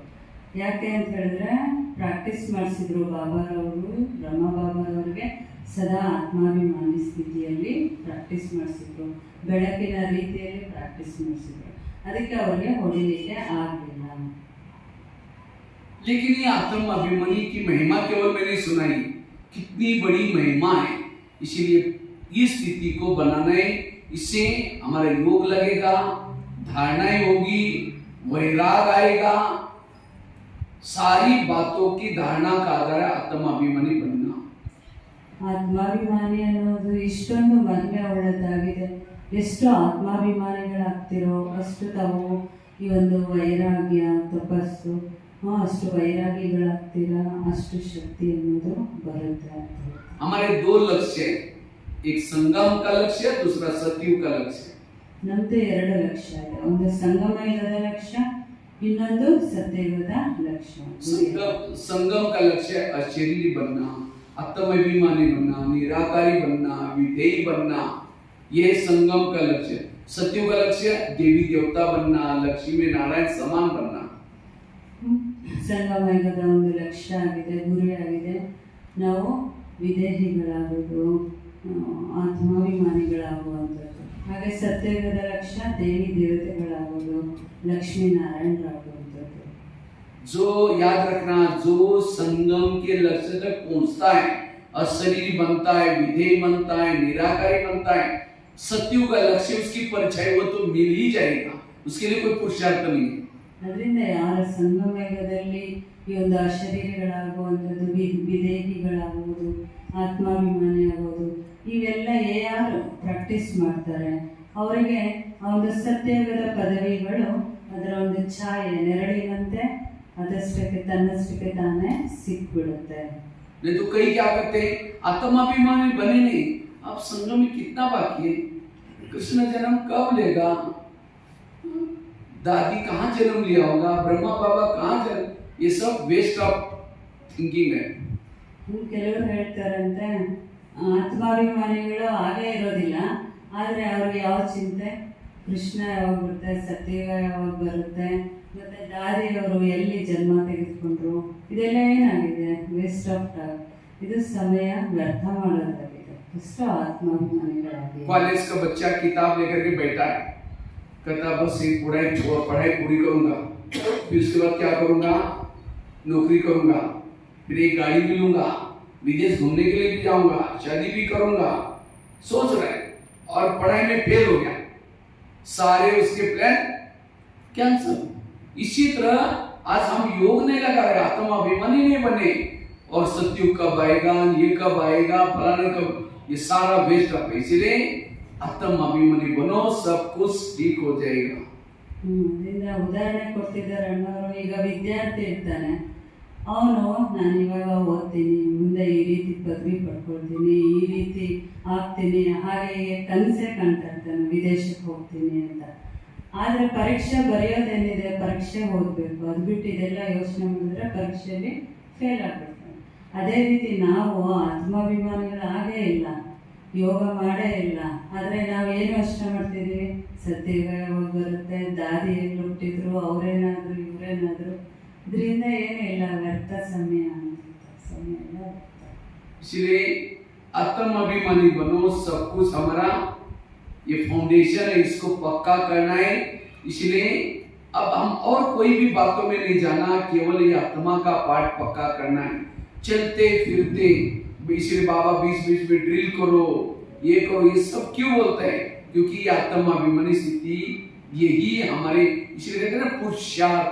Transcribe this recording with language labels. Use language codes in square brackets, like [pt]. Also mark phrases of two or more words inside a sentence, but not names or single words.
[kn] ಯಾಕೆ ಅಂತ ಹೇಳಿದ್ರೆ ಪ್ರಾಕ್ಟೀಸ್ ಮಾಡಿಸಿದ್ರು ಬಾಬಾರವರು, ಬ್ರಹ್ಮ ಬಾಬಾರವ್ರಿಗೆ ಸದಾ ಆತ್ಮಾಭಿಮಾನಿ ಸ್ಥಿತಿಯಲ್ಲಿ ಪ್ರಾಕ್ಟೀಸ್ ಮಾಡಿಸಿದ್ರು, ಬೆಳಕಿನ ರೀತಿಯಲ್ಲಿ ಪ್ರಾಕ್ಟೀಸ್ ಮಾಡಿಸಿದ್ರು, ಅದಕ್ಕೆ ಅವರಿಗೆ ಹೊಡಿಲಿಕ್ಕೆ ಆಗಲಿಲ್ಲ. [hi] लेकिन ये आत्म अभिमानी की महिमा केवल मैंने सुनाई, कितनी बड़ी महिमा है. इसीलिए इस स्थिति को बनाना है, इससे हमारा योग लगेगा, धारणाएं होगी, वैराग आएगा. सारी बातों की धारणा का आधार है आत्म अभिमानी बनना. [kn] ಆತ್ಮಾಭಿಮಾನಿ ಅನ್ನೋದು ಇಷ್ಟೊಂದು ಮಹಿಮೆ ಉಳ್ಳದಾಗಿದೆ. ಎಷ್ಟು ಆತ್ಮಾಭಿಮಾನಿಗಳಾಗ್ತಿರೋ ಅಷ್ಟು ತಾವು ಈ ಒಂದು ವೈರಾಗ್ಯ ತಪಸ್ಸು, ಅಷ್ಟು ವೈರಾಗಿಗಳಾಗ್ತೀರಾ, ಅಷ್ಟು ಶಕ್ತಿ ಅನ್ನೋದು ಬರುತ್ತೆ. [hi] हमारे दो लक्ष्य है, एक संगम का लक्ष्य, दूसरा सतयुग का लक्ष्य. [kn] ನಮ್ದು ಎರಡು ಲಕ್ಷ್ಯ ಇದೆ, ಒಂದು ಸಂಗಮ ಯುಗದ ಲಕ್ಷ್ಯ, ಇನ್ನೊಂದು ಸತ್ಯಯುಗದ ಲಕ್ಷ್ಯ. [hi] संगम का लक्ष्य अशरीरी बनना, आत्माभिमानी बनना, निराकारी बनना, विधेयी बनना, ये संगम का लक्ष्य. सत्युग का लक्ष्य देवी देवता बनना, लक्ष्मी में नारायण समान बनना. [kn] ಸಂಗಮ ಯುಗದ ಒಂದು ಲಕ್ಷ್ಯ ಆಗಿದೆ, ಗುರಿ ಆಗಿದೆ. ನಾವು ವಿದೇಹಿಗಳಾಗೋದು, ಆತ್ಮಾಭಿಮಾನಿಗಳಾಗುವಂಥದ್ದು. ಹಾಗೆ ಸತ್ಯಯುಗದ ಲಕ್ಷ್ಯ ದೇವಿ ದೇವತೆಗಳಾಗೋದು, ಲಕ್ಷ್ಮೀನಾರಾಯಣರಾಗುವಂಥದ್ದು. [hi] जो याद रखना, जो संगम के लक्ष्य तक पहुंचता है, अशरीरी बनता है, विधेय बनता है, निराकारी बनता है, सत्युग का लक्ष्य उसकी परछाई वो तो मिल ही जाएगा, उसके लिए कोई पुरुषार्थ नहीं है. [kn] ಅದರಿಂದ ಯಾರ ಸಂಗಮ ಯುಗದಲ್ಲಿ ಈ ಒಂದು ಅಶರೀರಿಗಳಾಗುವಂಥದ್ದು, ವಿದೇಹಿಗಳಾಗುವುದು, ಆತ್ಮಾಭಿಮಾನಿ ಆಗೋದು, ಇವೆಲ್ಲ ಯಾರು ಪ್ರಾಕ್ಟೀಸ್ ಮಾಡ್ತಾರೆ ಅವರಿಗೆ ಆ ಒಂದು ಸತ್ಯಯುಗದ ಪದವಿಗಳು ಅದರ ಒಂದು ಛಾಯೆ ನೆರಳಿನಂತೆ ಅದಷ್ಟಕ್ಕೆ ತನ್ನಷ್ಟಕ್ಕೆ ತಾನೇ ಸಿಕ್ಬಿಡುತ್ತೆ. [hi] नहीं तो कई क्या करते हैं, आत्माभिमानी बने नहीं, अब संगम में कितना बाकी है, कृष्ण जन्म कब लेगा, दादी कहाँ जन्म लिया होगा, ब्रह्मा बाबा कहाँ जन्म, ये सब [en] waste of thinking [hi] है. [kn] ಕೆಲವರು ಹೇಳ್ತಾರಂತೆ ಆತ್ಮಾಭಿಮಾನಿಗಳು ಹಾಗೇ ಇರೋದಿಲ್ಲ, ಆದರೆ ಅವ್ರಿಗೆ ಯಾವ ಚಿಂತೆ, ಕೃಷ್ಣ ಯಾವಾಗ ಬರುತ್ತೆ, ಸತ್ಯಯುಗ ಯಾವಾಗ ಬರುತ್ತೆ, ಮತ್ತೆ ದಾದಿಯವರು ಎಲ್ಲಿ ಜನ್ಮ ತೆಗೆದುಕೊಂಡ್ರು, ಇದೆಲ್ಲ ಏನಾಗಿದೆ, [en] waste of talk. [kn] ಇದು ಸಮಯ ವ್ಯರ್ಥ ಮಾಡೋದಾಗಿದೆ. ಇಷ್ಟು ಆತ್ಮಾಭಿಮಾನಿಗಳಾಗಿ [hi] कॉलेज का बच्चा किताब लेकर के बैठा है, कहता बस एक पढ़ाई पूरी करूंगा, फिर उसके बाद क्या करूंगा, नौकरी करूंगा, फिर एक गाड़ी भी लूंगा, विदेश घूमने के लिए भी जाऊंगा, शादी भी करूंगा, सोच रहा है और पढ़ाई में फेल हो गया, सारे उसके [en] plan cancel. [hi] इसी तरह आज हम योग नहीं लगा रहे, आत्माभिमानी नहीं बने, और सत्युग कब आएगा, ये कब आएगा, फलाना कब, ये सारा वेस्ट है. इसलिए आत्माभिमानी बनो, सब कुछ ठीक हो जाएगा. [kn] ಉದಾಹರಣೆ ಕೊಡ್ತಿದ್ದಾರೆ ಅಣ್ಣವರು. ಈಗ ವಿದ್ಯಾರ್ಥಿ ಇರ್ತಾನೆ, ಅವನು ನಾನು ಇವಾಗ ಓದ್ತೀನಿ, ಮುಂದೆ ಈ ರೀತಿ ಪದವಿ ಪಡ್ಕೊಳ್ತೀನಿ, ಈ ರೀತಿ ಆಗ್ತೀನಿ, ಹಾಗೆ ಕನಸೇ ಕಾಣ್ತಾ ಇರ್ತಾನೆ, ವಿದೇಶಕ್ಕೆ ಹೋಗ್ತೀನಿ ಅಂತ. ಆದರೆ ಪರೀಕ್ಷೆ ಬರೆಯೋದೇನಿದೆ, ಪರೀಕ್ಷೆ ಓದಬೇಕು, ಅದು ಬಿಟ್ಟು ಇದೆಲ್ಲ ಯೋಚನೆ ಮಾಡಿದ್ರೆ ಪರೀಕ್ಷೆಯಲ್ಲಿ ಫೇಲ್ ಆಗ್ಬಿಡ್ತಾನೆ. ಅದೇ ರೀತಿ ನಾವು ಆತ್ಮಾಭಿಮಾನಿಗಳು ಆಗೇ ಇಲ್ಲ, ಯೋಗ ಮಾಡೇ ಇಲ್ಲ, ಆದರೆ ನಾವು ಏನು ಯೋಚನೆ ಮಾಡ್ತಿದ್ದೀವಿ, ಸತ್ಯಯುಗ ಯಾವಾಗ ಬರುತ್ತೆ, ದಾದಿ ಎಲ್ಲಿ ಹುಟ್ಟಿದ್ರು, ಅವರೇನಾದ್ರು ಇವರೇನಾದ್ರು, ಇದರಿಂದ ಏನೂ ಇಲ್ಲ, ವ್ಯರ್ಥ ಸಮಯ ಸಮಯ ಎಲ್ಲ ವ್ಯರ್ಥ. [hi] इसलिए आत्माभिमानी बनो, सब कुछ हमारा ये फाउंडेशन है, इसको पक्का करना है. इसलिए अब हम और कोई भी बातों में नहीं जाना, केवल ये आत्मा का पाठ पक्का करना है. चलते फिरते इसलिए बाबा बीच बीच में ड्रिल करो, ये करो, ये सब क्यों बोलते हैं, क्योंकि ये आत्माभिमानी स्थिति यही हमारे, इसलिए कहते हैं ना पुरुषार्थ.